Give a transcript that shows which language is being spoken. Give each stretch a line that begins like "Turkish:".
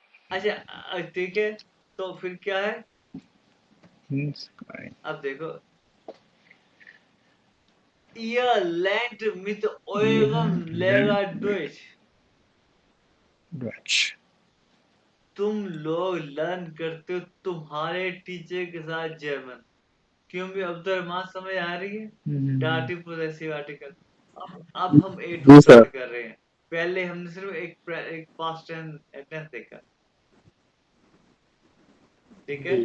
Hindi: अच्छा ठीक है, तो फिर क्या है?
German: अब देखो, Ihr lernt mit eurem Lehrer Deutsch।
Hindi: तुम लोग लर्न करते हो तुम्हारे टीचर के साथ जर्मन। क्यों भी अब्दुल समझ आ रही है? डार्टिव पोजेसिव आर्टिकल। अब हम ए टू जी सर। स्टार्ट कर रहे हैं। पहले हमने सिर्फ एक पास्ट टेंस देखा, ठीक है?